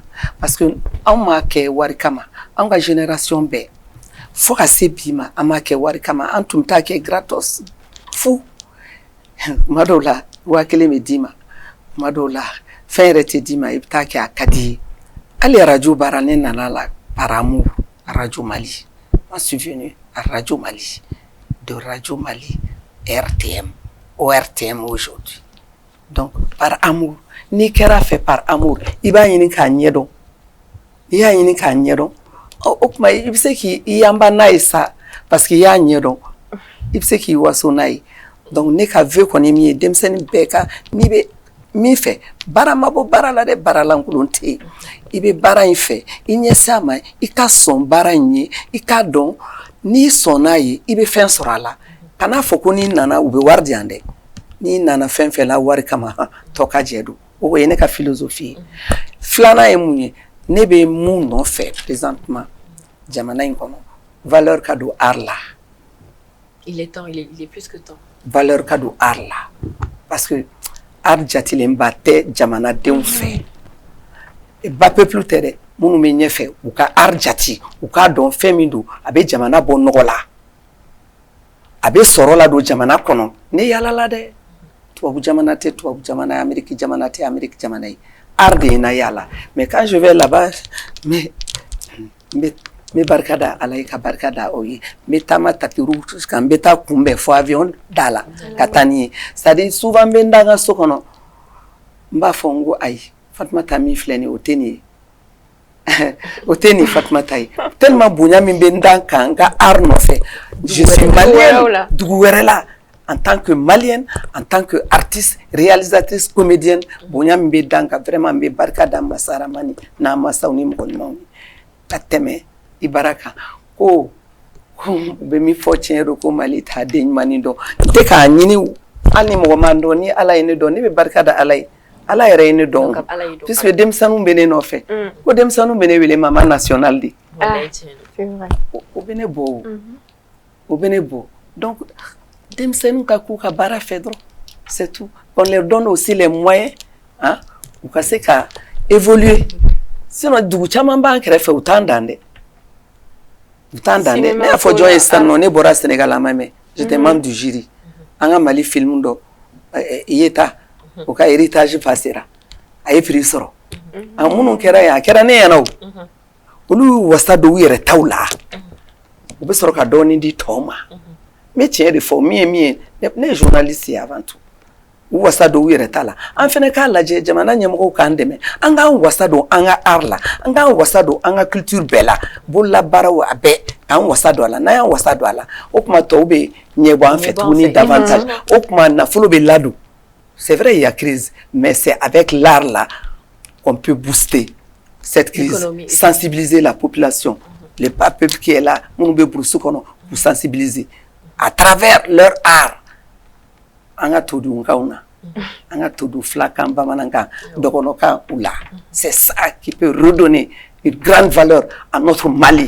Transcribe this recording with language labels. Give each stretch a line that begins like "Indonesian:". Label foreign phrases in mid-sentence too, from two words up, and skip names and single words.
French: parce que
Bambara: anw m'a kɛ wari kama anw ka génération bɛɛ fo ka se bi ma an m'a kɛ wari kama an tun t'a kɛ gratos fu kuma dɔw la 1000 bɛ d'i ma kuma dɔw la fɛn yɛrɛ tɛ d'i ma i bɛ taa kɛ a ka di ye hali radio baara ne nana la
French: par amour à Radio Mali je suis venu à Radio Mali de Radio Mali RTM ORTM aujourd'hui donc par amour
Bambara: n'i kɛra fɛ
French: par amour
Bambara: i b'a ɲini k'a ɲɛdɔn i y'a ɲini k'a ɲɛdɔn o tuma i bɛ se k'i yanba n'a ye sa
French: parce que
Bambara: i y'a ɲɛdɔn i bɛ se k'i waso n'a ye donc ne ka vœu kɔni min ye denmisɛnnin bɛɛ ka n'i bɛ min fɛ baara ma bɔ baara la dɛ baara lankolon tɛ yen i bɛ baara in fɛ i ɲɛsin a ma i ka sɔn baara in ye i k'a dɔn n'i sɔnn'a ye i bɛ fɛn sɔrɔ a la kan'a fɔ ko n'i nana u bɛ wari di yan dɛ n'i nana fɛn fɛn la wari kama tɔ ka jɛ don o ye ne ka philosophie ye filanan ye mun ye ne bɛ mun nɔfɛ présentement jamana in kɔnɔ valeur ka don art la
French: il est temps il est plus que temps
Bambara: valeur ka don art la
French: parce que
Bambara: art jatilenba tɛ jamanadenw fɛ ba peuple tɛ dɛ minnu bɛ ɲɛfɛ u ka art jati u k'a dɔn fɛn min don a bɛ jamana bɔ nɔgɔ la a bɛ sɔrɔ la don jamana kɔnɔ ne yaalala dɛ tubabu jamana tɛ tubabu jamana ye Amérique jamana tɛ Amérique jamana ye art de ye na yaala
French: mais quand je vais là-bas mais
Bambara: n bɛ barika da Ala ye ka barika da o ye n bɛ taama
French: tapis rouge
Bambara: kan n bɛ taa kunbɛn fo avion da la ka taa ni ye
French: c'est à dire souvent
Bambara: n bɛ n da n ka so kɔnɔ n b'a fɔ n ko ayi Fatumata min filɛ nin ye o tɛ nin ye o tɛ nin Fatumata ye tellement bonya min bɛ n da n kan n ka art nɔfɛ
French: je suis malienne
Bambara: dugu wɛrɛ la
French: en tant que malienne en tant que artiste réalisatrice comédienne
Bambara: bonya min bɛ da n kan vraiment n bɛ barika da Masa Rahamani n'a masaw ni mɔgɔ ɲumanw ye ka tɛmɛ i bara kan ko u bɛ min fɔ tiɲɛ don ko Mali t'a den ɲumanin dɔn n tɛ k'a ɲini hali ni mɔgɔ man dɔn ni Ala ye ne dɔn ne bɛ barika da Ala ye Ala yɛrɛ ye ne dɔn puisque denmisɛnninw bɛ ne nɔfɛ ko denmisɛnninw bɛ ne wele
French: mama nationale
Bambara: de o bɛ ne bɔ o bɛ ne bɔ donc denmisɛnninw ka k'u ka baara fɛ dɔrɔn
French: c'est tout on leur donne aussi les moyens hein
Bambara: u ka se ka évoluer sinon dugu caman b'an kɛrɛfɛ u t'an dan dɛ u t'an dan dɛ ne y'a fɔ jɔn ye sisan nɔ ne bɔra Sénégal an ma mɛn
French: j'étais membre du jury
Bambara: an ka Mali film dɔ Yeta o ka héritage passera a ye prix sɔrɔ a minnu kɛra yan a kɛra ne ɲɛna o olu y'u wasa don u yɛrɛ taw la u bɛ sɔrɔ ka dɔɔnin di tɔw ma n bɛ tiɲɛ de fɔ min ye ne ye journaliste ye
French: avant tout
Bambara: u wasa don u yɛrɛ ta la an fɛnɛ k'a lajɛ jamana ɲɛmɔgɔw k'an dɛmɛ an k'an wasa don an ka art la an k'an wasa don an ka culture bɛɛ la bololabaaraw a bɛɛ k'an wasa don a la n'an y'an wasa don a la o tuma tɔw bɛ ɲɛbɔ an fɛ tuguni davantage o tuma nafolo bɛ ladon
French: c'est vrai il y a crise mais c'est avec l'art là qu'on peut booster cette crise sensibiliser la population le peuple qui est là, nous pour sensibiliser à travers leur art. C'est ça qui peut redonner une grande valeur à notre Mali.